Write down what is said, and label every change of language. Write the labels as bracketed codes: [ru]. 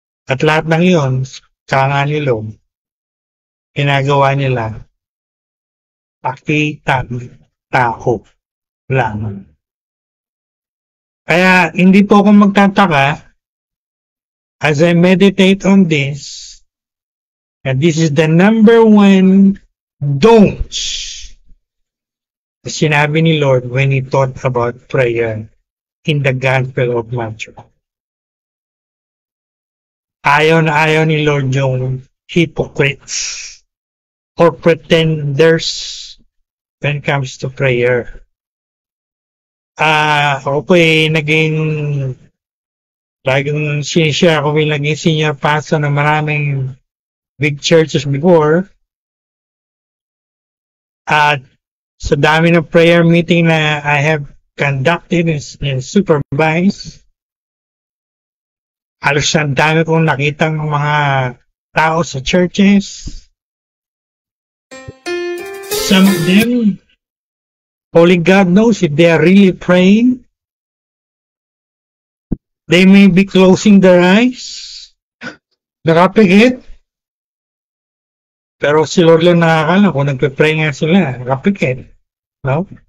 [tl] At lahat ng iyon, kanga nila, ginagawa nila, pakita tao lang. Kaya hindi po ako magtataka [en] as I meditate on this, and this is the number one don'ts [tl] na sinabi ni Lord [en] when He taught about prayer in the Gospel of Matthew. [tl] Ayaw na ayaw ni Lord yung [en] hypocrites or pretenders when it comes to prayer. [tl] Ako po naging laging sinishare ako bilang naging senior pastor ng maraming big churches before. At sa dami ng prayer meeting na [en] I have conducted and supervised, [tl] halos ang dami kong nakitang mga tao sa churches. [en] Some of them, only God knows if they are really praying. They may be closing their eyes. [tl] Nakapikit. Pero si Lord lang nakakala kung nagpe-pray nga sila. Nakapikit. No?